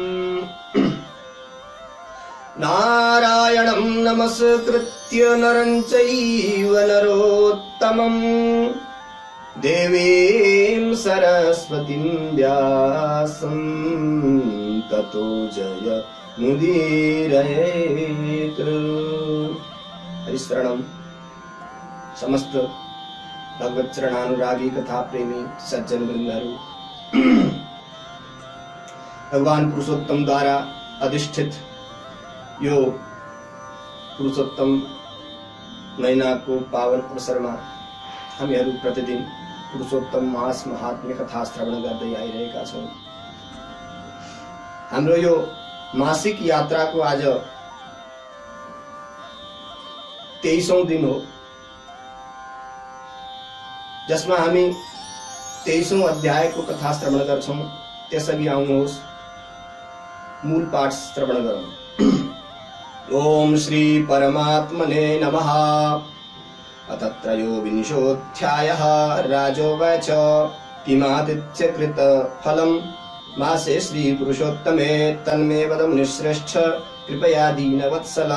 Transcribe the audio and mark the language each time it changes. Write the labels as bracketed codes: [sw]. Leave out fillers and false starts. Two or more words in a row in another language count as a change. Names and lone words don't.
[sa] नारायणं नमस्कृत्य नरं चैव नरोत्तमम् देवीं सरस्वतीं व्यासं ततो जय मुदीरयेत्। [ne] हरिशरणं समस्त भगवत चरणानुरागी कथा प्रेमी सज्जन वृंदहरू, भगवान पुरुषोत्तम द्वारा अधिष्ठित यो पुरुषोत्तम महीनाको पावन अवसरमा हामीहरू प्रतिदिन पुरुषोत्तम मास महात्म्य कथा श्रवण गर्दै आइरहेका छौं। हाम्रो यो मासिक यात्राको आज 23औं दिन हो, जसमा हामी 23औं अध्यायको कथा श्रवण गर्छौं। त्यसअघि आउनुहोस् मूल पाठ श्रवण गरौँ। [sa] ओम श्री परमात्मने नमः। अथ त्रयोविंशोऽध्यायः। राजोवाच किमातिथ्यकृत फलम् मासे श्री पुरुषोत्तमे तन्मे वद मुनिश्रेष्ठ कृपया दीनवत्सल।